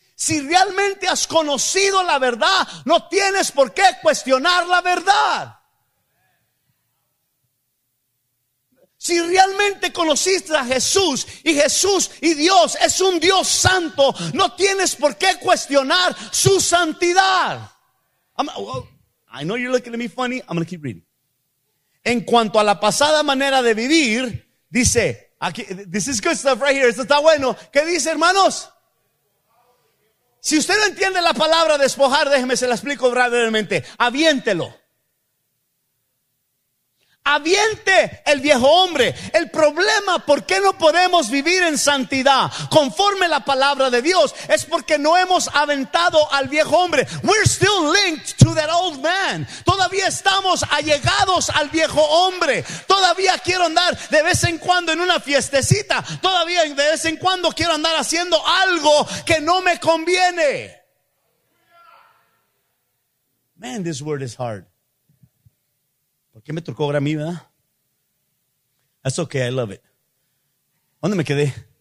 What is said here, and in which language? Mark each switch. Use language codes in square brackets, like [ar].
[es] Si realmente has conocido la verdad, no tienes por qué cuestionar la verdad. Si realmente conociste a Jesús, y Jesús y Dios es un Dios santo, no tienes por qué cuestionar su santidad. [en] I know you're looking at me funny, I'm going to keep reading. [es] En cuanto a la pasada manera de vivir, dice, aquí, [en] this is good stuff right here, [es] esto está bueno. ¿Qué dice, hermanos? Si usted no entiende la palabra despojar, déjeme se la explico brevemente, aviéntelo. Aviente el viejo hombre. El problema, ¿por qué no podemos vivir en santidad conforme la palabra de Dios? Es porque no hemos aventado al viejo hombre. [en] We're still linked to that old man. [es] Todavía estamos allegados al viejo hombre. Todavía quiero andar de vez en cuando en una fiestecita. Todavía de vez en cuando quiero andar haciendo algo que no me conviene. [en] Man, this word is hard. [es] ¿Por qué me tocó ahora a mí, verdad? [en] That's okay, I love it. [es] ¿Dónde me quedé?